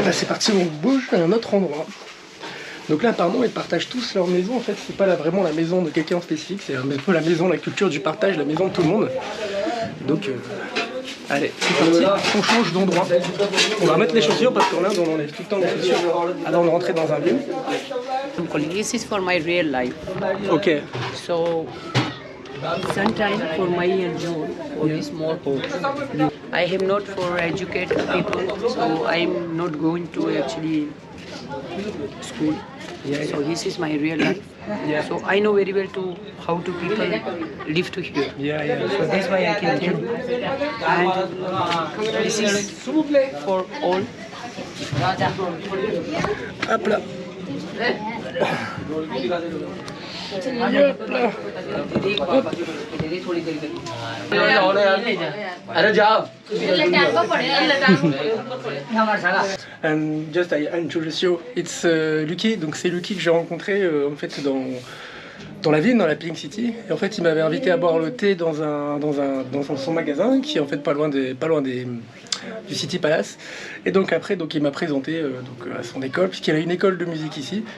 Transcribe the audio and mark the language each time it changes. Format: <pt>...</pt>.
<fr>Bah, c'est parti, on bouge à un autre endroit. Donc là, apparemment, ils partagent tous leur maison. En fait, c'est pas vraiment la maison de quelqu'un en spécifique, c'est un peu la maison, la culture du partage, la maison de tout le monde. Donc, allez, c'est parti, on change d'endroit. On va mettre les chaussures parce qu'on enlève tout le temps les chaussures avant de rentrer dans un lieu.</fr> <en>This is for my real life. Ok. So, sometime for my enjoy for this small home. I am not for educate people, so I'm not going to actually school. Yeah, So this is my real life. Yeah. So I know very well to how to people live to here. Yeah. So that's why I can tell you. And this is for all.</en> <fr>Hop là.</fr> <en>And just I introduce you, it's Lucky.</en> <fr>Donc c'est Lucky que j'ai rencontré en fait dans la ville, dans la Pink City. Et en fait, il m'avait invité à boire le thé dans son magasin qui est en fait pas loin du City Palace. Et donc après, il m'a présenté à son école, puisqu'il a une école de musique ici.</fr>